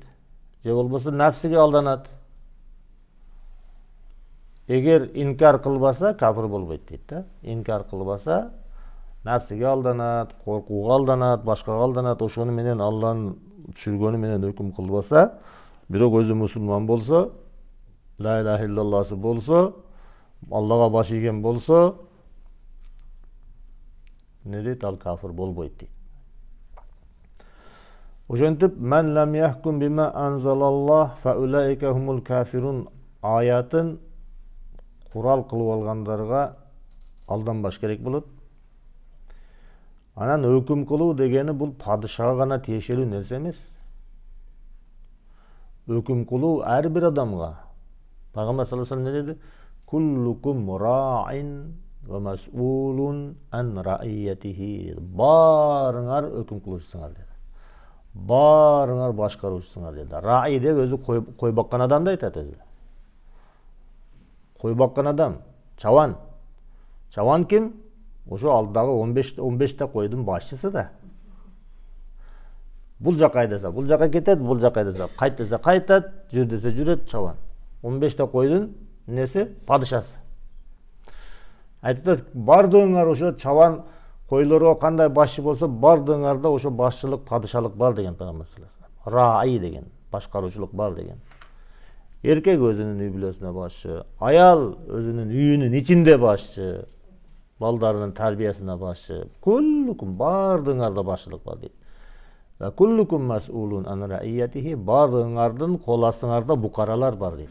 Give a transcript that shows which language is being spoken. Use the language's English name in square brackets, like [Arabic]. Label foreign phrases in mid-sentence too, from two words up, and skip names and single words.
[Kyrgyz] Же болбосо нафсиге алданат. Эгер инкар кылбаса капыр болбойт дейт да. Инкар кылбаса нафсиге алданат, коркууга алданат, башкага алданат, ошону менен Алланын түшүргөнү менен өкүм кылбаса, бирок өзү мусулман болсо, [Arabic] لا إله إلا الله [Kyrgyz] болсо, Аллага баш ийген болсо, не дейт, ал кафир болбойт дейт. Ошентип, мен [Arabic] لم يحكم بما أنزل الله فأولئك هم الكافرون [Kyrgyz] аятын курал кылып алгандарга алданбаш керек болот. Анан өкүм кылуу дегени бул падышага гана тиешелүү нерсе эмес. Өкүм кылуу ар бир адамга. [Arabic] Пайгамбар صلى الله عليه وسلم [Kyrgyz] не деди? [Arabic] كلكم راع ومسؤول عن رعيته. [Kyrgyz] Барыңар өкүм кылуучусуңар деди. Барыңар башкаруучусуңар деди. Раи деп өзү кой баккан адамды айтат өзү. Кой баккан адам, чабан. Чабан ким? Ошо алдагы 15 та койдун башчысы да. Бул жака айдаса, бул жака кетет, бул жака айдаса, кайт десе кайтат, жүр десе жүрөт чабан. 15 та койдун несі? Падышасы. Айтат, бардыңар ошо чабан койлорго кандай башчы болсо, бардыңарда ошо башчылык, падышалык бар деген Пайгамбар [Arabic] صلى الله عليه وسلم. [Kyrgyz] Раи деген, башкаруучулук бар деген. Эркек өзүнүн үй бүлөсүнө башчы, аял өзүнүн үйүнүн ичинде башчы, балдарынын тарбиясына башчы. Куллукум, бардыңарда башчылык бар дейт. [Arabic] وكلكم مسؤول عن رعيته, [Kyrgyz] бардыңардын кол астыңарда букаралар бар дейт.